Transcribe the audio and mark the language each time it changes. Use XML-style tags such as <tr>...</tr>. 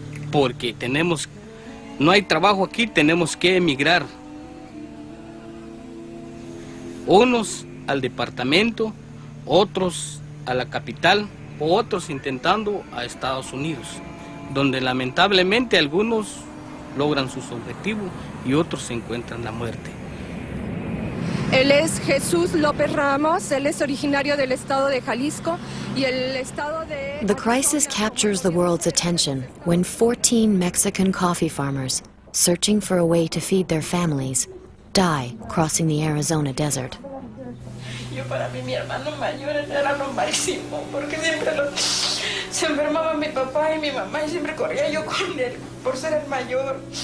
<es>porque no hay trabajo aquí, tenemos que emigrar, unos al departamento, otros a la capital, otros intentando a Estados Unidos, donde lamentablemente algunos logran sus objetivos y otros encuentran la muerte. Él es Jesús López Ramos, él es originario del estado de Jalisco y el estado de...</es> <en>The crisis captures the world's attention when 14 Mexican coffee farmers, searching for a way to feed their families, die crossing the Arizona desert.</en> <es>Yo para mí, mi hermano mayor era lo máximo, porque siempre se enfermaba mi papá y mi mamá y siempre corría yo con él por ser el mayor.</es>